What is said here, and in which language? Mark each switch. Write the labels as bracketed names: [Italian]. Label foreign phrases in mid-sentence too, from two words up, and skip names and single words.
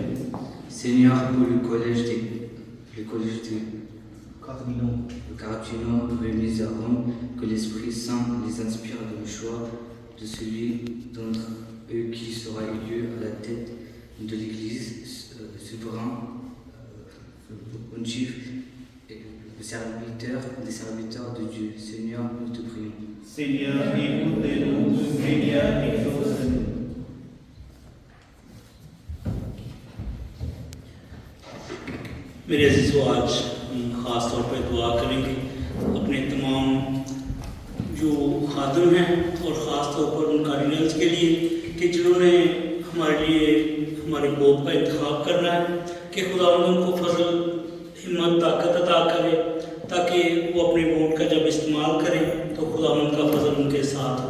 [French] Seigneur, pour le collège de Cardinaux remis à Rome, que l'Esprit Saint les inspire dans le choix de celui d'entre eux qui sera élu à la tête de l'Église, souverain, pontife, et des serviteurs de Dieu. Seigneur, nous te prions. Seigneur, écoute de nous. Seigneur, exauce-nous. [Urdu] میرے عزیزوں، آج ہم خاص طور پر دعا کریں گے اپنے تمام جو خادم ہیں اور خاص طور پر ان کارڈینلز کے لیے کہ جنہوں نے ہمارے لیے ہمارے پوپ کا انتخاب کرنا ہے، کہ خدا ان کو فضل ہمت طاقت عطا کرے تاکہ وہ اپنے ووٹ کا جب استعمال کریں تو خدا ان کا فضل ان کے ساتھ ہو.